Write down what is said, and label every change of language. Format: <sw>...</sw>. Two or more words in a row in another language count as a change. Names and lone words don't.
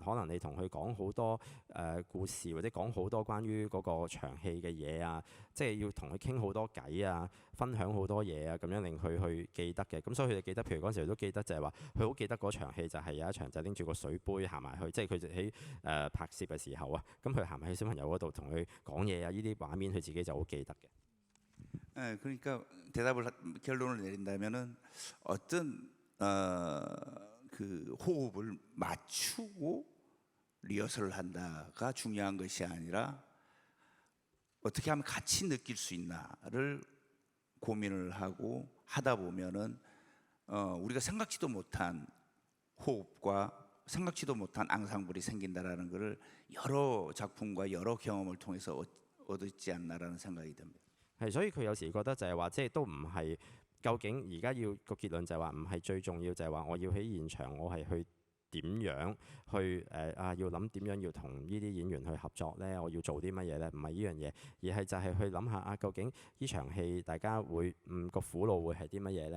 <yue>可能你同佢講好多故事，或者講好多關於嗰個場戲嘅嘢啊，即係要同佢傾好多偈啊，分享好多嘢啊，咁樣令佢去記得嘅。咁所以佢哋記得，譬如嗰陣時佢都記得就係話，佢好記得嗰場戲就係有一場就拎住個水杯行埋去，即係佢喺拍攝嘅時候啊，咁佢行埋去小朋友嗰度同佢講嘢啊，呢啲畫面佢自己就好記得嘅。</yue> <ko>그러니까 결론을 내린다면은 어떤 그 호흡을 맞추고 리허설을 한다가 중요한 것이 아니라 어떻게 하면 같이 느낄 수 있나를 고민을 하고 하다 보면은 우리가 생각지도 못한 호흡과 생각지도 못한 앙상블이 생긴다라는 것을 여러 작품과 여러 경험을 통해서 얻었지 않나라는 생각이 듭니다.</ko> <yue>係，所以佢有時覺得就係話，即係都唔係究竟而家要個結論就係話唔係最重要，就係話我要喺現場我係去點樣去要諗點樣要同呢啲演員去合作咧，我要做啲乜嘢咧？唔係呢樣嘢，而係就係去諗下究竟呢場戲大家會個苦惱會係啲乜嘢咧？</yue>